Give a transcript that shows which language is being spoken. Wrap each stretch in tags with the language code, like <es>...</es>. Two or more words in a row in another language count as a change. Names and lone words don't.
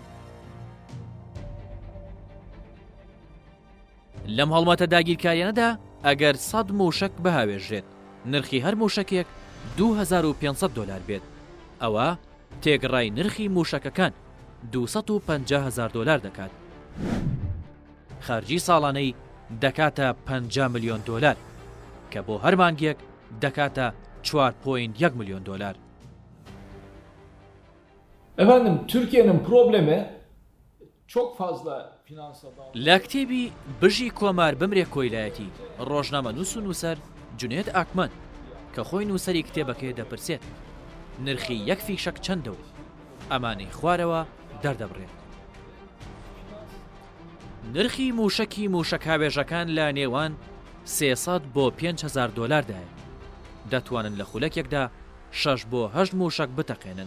<ckb>لەم هەڵمەتە داگیرکاریانەدا ئەگەر 100 موشک بەهاوێژێت، نرخی هەر موشکێک 2500 دلار بێت. ئەوە تێگڕای نرخی موشەکەکان 250,000 دلار دەکات. خەرجی ساڵانەی دەکاتە 50 ملیۆن دلار کە بۆ هەر مانگێک دەکاتە 4.1</ckb> <tr>milyon dolar. Efendim Türkiye'nin problemi çok fazla finansal</tr> <ckb>لە کتێبی بژی کۆمار بمرێ کۆیلایەتی ڕۆژنامە نووس و نووسەر جونێد ئاکمان کە خۆی نووسەری کتێبەکەی دەپرسێت نرخی یەک فیشەک چەندە و ئەمانەی خوارەوە دەردەبڕێت. نرخی موشەکی موشەکاوێژەکان لە نێوان 300 بۆ 5,000 دلار دەتوانن لە خولەکێکدا 6 بۆ 8 موشک بتەقێنن.</ckb>